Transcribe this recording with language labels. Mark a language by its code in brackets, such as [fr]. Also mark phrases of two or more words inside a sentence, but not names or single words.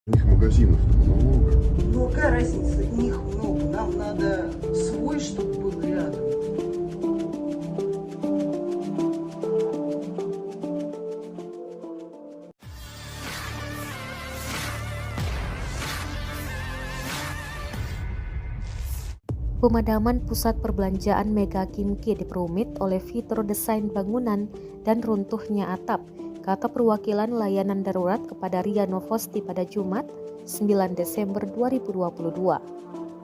[ru] У них магазинов-то много. Ну какая разница, их много, нам надо свой, чтобы был рядом. [id] Pemadaman pusat perbelanjaan Mega Kimki diperumit oleh fitur desain bangunan dan runtuhnya atap, kata perwakilan layanan darurat kepada RIA Novosti pada Jumat, 9 Desember 2022.